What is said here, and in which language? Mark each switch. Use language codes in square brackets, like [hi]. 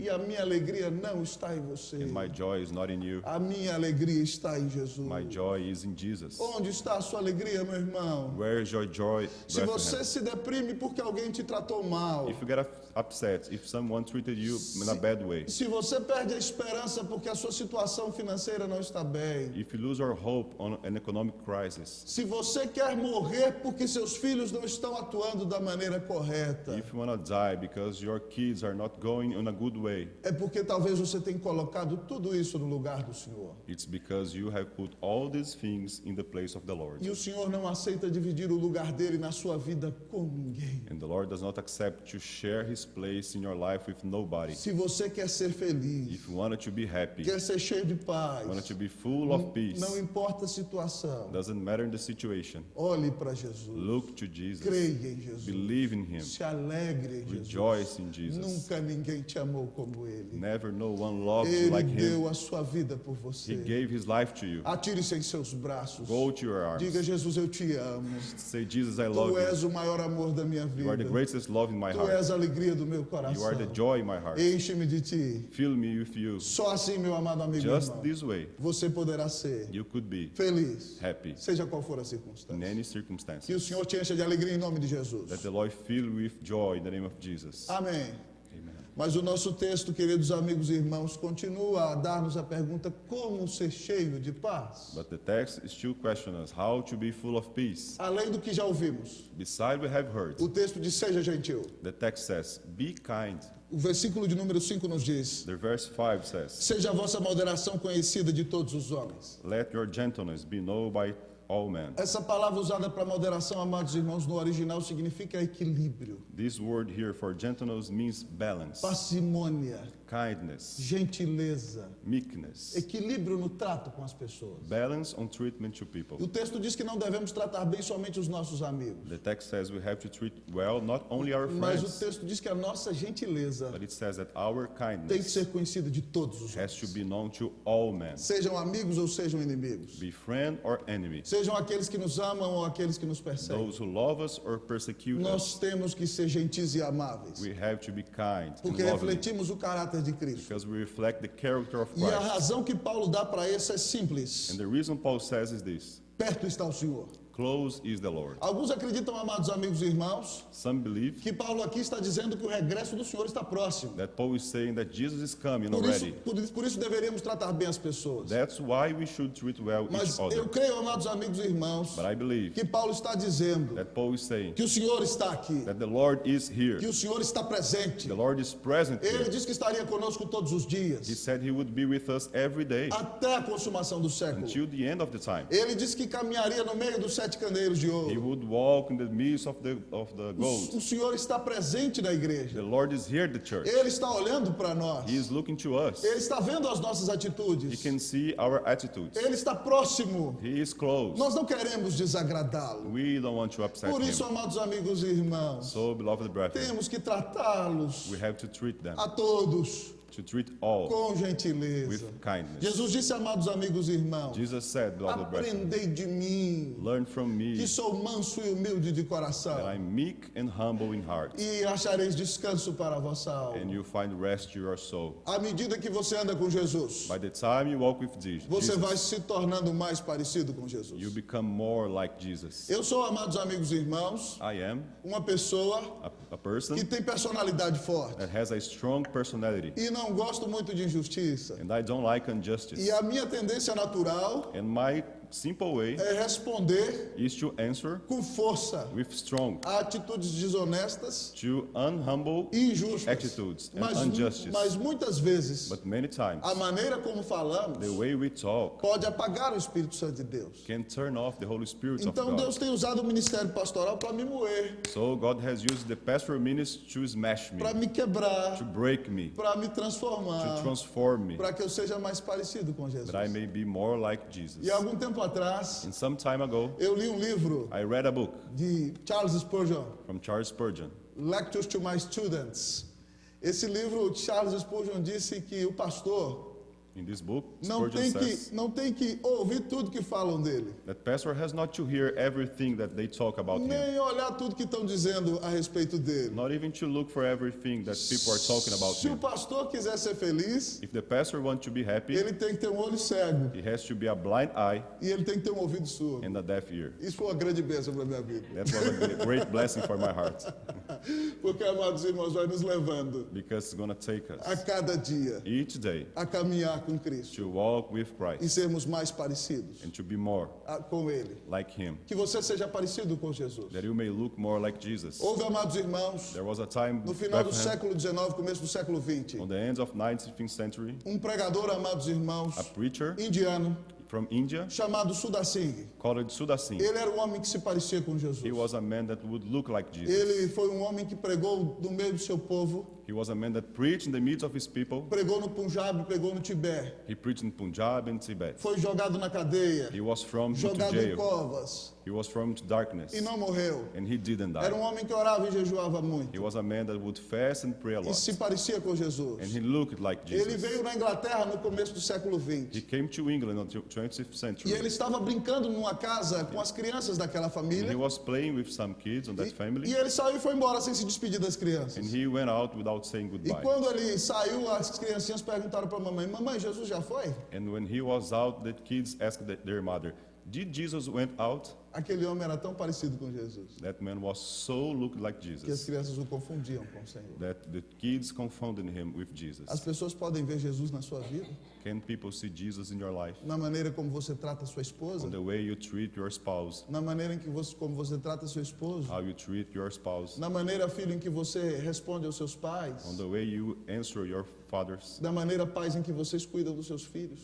[pt] E a minha alegria não está em você. [en] And my joy is not in you. [pt] A minha alegria está em Jesus. [en] My joy is in Jesus. [pt] Onde está a sua alegria, meu irmão? [en] Where is your joy, [pt] Se você [en] Bethlehem? [pt] se deprime porque alguém te tratou mal, [en] If you get upset, if someone treated you in a bad way, [pt] se você perde a esperança porque a sua situação financeira não está bem, [en] if you lose your hope on an economic crisis, [pt] se você quer morrer porque seus filhos não estão atuando da maneira correta, [en] if you want to die because your kids are not going in a good way, [pt] é porque talvez você tenha colocado tudo isso no lugar do Senhor. [en] it's because you have put all these things in the place of the Lord. [pt] E o Senhor não aceita dividir o lugar dele na sua vida com ninguém. [en] And the Lord does not accept to share his place in your life with nobody. [pt] Se você quer ser feliz, [en] If you wanted to be happy, [pt] quer ser cheio de paz, [en] wanted to be full of peace, [pt] não importa a situação, [en] doesn't matter the situation, [pt] olhe para Jesus, [en] look to Jesus, [pt] creia em Jesus, [en] believe in him, [pt] se alegre em Jesus. [en] rejoice in Jesus. [pt] Nunca ninguém te amou como ele. [en] Never no one loved you [pt] Ele [en] like him. [pt] deu a sua vida por [en] He [pt] você. [en] gave his life to you. [pt] Atire-se em seus braços. [en] Go to your arms. [pt] Diga, Jesus, eu te amo. [en] Say, Jesus, I [pt] Tu [en] love you. [pt] és o maior amor da minha [en] You are the [pt] vida. [en] greatest love in my [pt] Tu [en] heart. [pt] és a alegria do meu [en] You [pt] coração. [en] are the joy in my heart. [pt] Enche-me de ti. [en] Fill me with you. [pt] Só assim, meu amado amigo e [en] Just [pt] irmão, [en] this way, [pt] você poderá ser [en] you could be [pt] feliz, [en] happy [pt] seja qual for a [en] in [pt] circunstância. [en] any [pt] Que o [en] circumstances. [pt] Senhor te encha de alegria em nome de Jesus. [en] That the Lord fill you with joy in the name of Jesus. [pt] Amém. [en] Amen. [pt] Mas o nosso texto, queridos amigos e irmãos, continua a dar-nos a pergunta como ser cheio de paz. [en] But the text still questions us how to be full of peace. [pt] Além do que já ouvimos, [en] Besides, we have heard. [pt] o texto diz seja gentil. [en] The text says, be kind. [pt] O versículo de número 5 nos diz, [en] The verse 5 says, [pt] seja a vossa moderação conhecida de todos os homens. [en] let your gentleness be known by all men. [pt] Essa palavra usada para moderação, amados irmãos, no original significa equilíbrio, [en] This word here for gentleness means balance, [pt] parcimônia, [en] kindness, [pt] gentileza, [en] meekness, [pt] equilíbrio no trato com as pessoas. [en] balance on treatment to people. [pt] O texto diz que não devemos tratar bem somente os nossos amigos, [en] The text says we have to treat well not only our [pt] mas o [en] friends, [pt] texto diz que a nossa gentileza [en] but it says that our [pt] tem que [en] kindness [pt] ser conhecida de todos os [en] has to [pt] homens, [en] be known to all men, [pt] sejam amigos ou sejam inimigos, [en] be friend or enemy, [pt] sejam aqueles que nos amam ou aqueles que nos perseguem. [en] those who love us or persecute us. [pt] Nós temos que ser gentis e amáveis, [en] We have to be kind and [pt] porque [en] lovely [pt] refletimos o caráter de Cristo. [en] because we reflect the character of [pt] E a [en] Christ. [pt] razão que Paulo dá para isso é simples: [en] And the reason Paul says is this: [pt] perto está o Senhor. [en] close is the Lord. [pt] Alguns acreditam, amados amigos e irmãos, [en] Some believe [pt] que Paulo aqui está dizendo que o regresso do Senhor está próximo. [en] that Paul is saying that Jesus is coming [pt] Por isso, [en] already. [pt] por isso deveríamos tratar bem as pessoas. [en] That's why we should treat well [pt] Mas [en] each other. [pt] eu creio, amados amigos e irmãos, [en] But I believe [pt] que Paulo está dizendo [en] that Paul is saying [pt] que o Senhor está aqui, [en] that the Lord is here. [pt] que o Senhor está presente. [en] The Lord is present [pt] Ele [en] here. [pt] disse que estaria conosco todos os [en] He [pt] dias, [en] said he would be with us every day [pt] até a consumação do século. [en] until the end of the time. [pt] Ele disse que caminharia no meio dos 7 candeeiros de [en] He [pt] ouro. [en] would walk in the midst of the gold. [pt] O Senhor está presente na igreja. [en] The Lord is here at the church. [pt] Ele está olhando para nós. [en] He is looking to us. [pt] Ele está vendo as nossas [en] He [pt] atitudes. [en] can see our attitudes. [pt] Ele está próximo. [en] He is close. [pt] Nós não queremos desagradá-lo. [en] We don't want to upset [pt] Por isso, [en] him. [pt] amados amigos e irmãos, [en] So, beloved brethren, [pt] temos que tratá-los [en] we have to treat them, [pt] a todos [en] to treat all [pt] com gentileza. [en] with kindness. [pt] Jesus disse, amados amigos e irmãos, [en] Jesus said, beloved brethren, [pt] aprendei de mim, [en] learn from me [pt] que sou manso e humilde de coração, [en] that I'm meek and humble in heart, [pt] e achareis descanso para a vossa alma. [en] and you find rest to your soul. [pt] À medida que você anda com Jesus, [en] By the time you walk with [pt] você vai [en] Jesus, [pt] se tornando mais parecido com Jesus. [en] you become more like Jesus. [pt] Eu sou, amados amigos e irmãos, [en] I am [pt] uma pessoa [en] a person [pt] que tem personalidade forte [en] that has a strong personality, [pt] e não gosto muito de injustiça. [en] and I don't like injustice. [pt] E a minha tendência natural [en] And my simple way [pt] é responder [en] is to answer [pt] com força [en] with strong [pt] a atitudes desonestas [en] to unhumble [pt] e injustas. [en] attitudes and [pt] Mas, [en] injustice. [pt] mas muitas vezes, [en] But many times, [pt] a maneira como falamos [en] the way we talk [pt] pode apagar o Espírito Santo de Deus. [en] can turn off the Holy Spirit of [pt] Então [en] God. [pt] Deus tem usado o ministério pastoral para me moer, [en] So God has used the pastoral ministry to smash me, [pt] para me quebrar, [en] to break me, [pt] para me [en] to [pt] transformar, [en] transform me, [pt] para que eu seja mais parecido com Jesus. [en] that I may be more like Jesus. [pt] E há algum tempo atrás, [en] And some time ago, [pt] eu li um livro [en] I read a book [pt] de Charles Spurgeon, [en] from Charles Spurgeon. [pt] Lectures to My Students. Esse livro, Charles Spurgeon disse que o pastor [en] In this book, [pt] Não [en] Spurgeon [pt] tem que, [en] says [pt] não tem que ouvir tudo que falam dele, [en] that pastor has not to hear everything that they talk about him, [pt] nem olhar tudo que estão dizendo a respeito dele. [en] not even to look for everything that people are talking about [pt] Se o [en] him. [pt] pastor quiser ser feliz, [en] If the pastor wants to be happy, [pt] ele tem que ter um olho cego [en] he has to be a blind eye [pt] e ele tem que ter um ouvido surdo. [en] and a deaf ear. [pt] Isso foi uma grande bênção para a minha vida. [en] That was a great blessing for my heart, [pt] Porque, amados irmãos, vai nos levando [en] because it's going to take [pt] a [en] us [pt] cada dia [en] each day [pt] a caminhar com Cristo [en] to walk with [pt] e [en] Christ [pt] sermos mais parecidos [en] and to be more [pt] com Ele. [en] like him, [pt] Que você seja parecido com Jesus. [en] that you may look more like Jesus. [pt] Houve, amados irmãos, [en] There was a time [pt] no final do [en] Bethlehem, [pt] século XIX, começo do século XX, [en] on the end of 19th century, [pt] pregador, amados irmãos, [en] a preacher [pt] indiano, [en] from India [pt] chamado Sudar Singh. [en] called Sudar Singh. [pt] Ele era um homem que se parecia com Jesus. [en] He was a man that would look like Jesus. [pt] Ele foi um homem que pregou no meio do seu povo, [en] He was a man that preached in the midst of his people. [pt] pregou no Punjab, pregou no Tibete, [en] He preached in Punjab and Tibet. [pt] foi jogado na cadeia, [en] He was thrown into [pt] jogado em [en] jail. [pt] covas [en] He was thrown into darkness, [pt] e não morreu. [en] and he didn't [pt] Era [en] die. [pt] homem que orava e jejuava [en] He [pt] muito [en] was a man that would fast and pray a [pt] e [en] lot, [pt] se parecia com [en] and [pt] Jesus. [en] he looked like [pt] Ele [en] Jesus. [pt] veio na Inglaterra no começo do século [en] He [pt] XX [en] came to England in the 20th [pt] e [en] century, [pt] ele estava brincando numa casa com as crianças daquela [en] and he [pt] família [en] was playing with some kids on that [pt] e [en] family, [pt] ele saiu e foi embora sem se despedir das [en] and [pt] crianças. [en] he went out without saying [pt] E [en] goodbye. [pt] quando ele saiu, as criancinhas perguntaram para a mamãe: Mamãe, Jesus já foi? [en] And when he was out, the kids asked their mother, "Did Jesus went out?" [pt] Aquele homem era tão parecido com Jesus [en] That man was so looked like [pt] que as [en] Jesus [pt] crianças o confundiam com o Senhor. [en] that the kids confounded him with Jesus. [pt] As pessoas podem ver Jesus na sua vida, [en] Can people see Jesus in your life? [pt] na maneira como você trata a sua esposa, [en] On the way you treat your spouse, [pt] na maneira em que como você trata seu esposo, [en] how you treat your spouse, [pt] na maneira, filho, em que você responde aos seus pais, [en] on the way you answer your fathers, [pt] da maneira, pais, em que vocês cuidam dos seus filhos.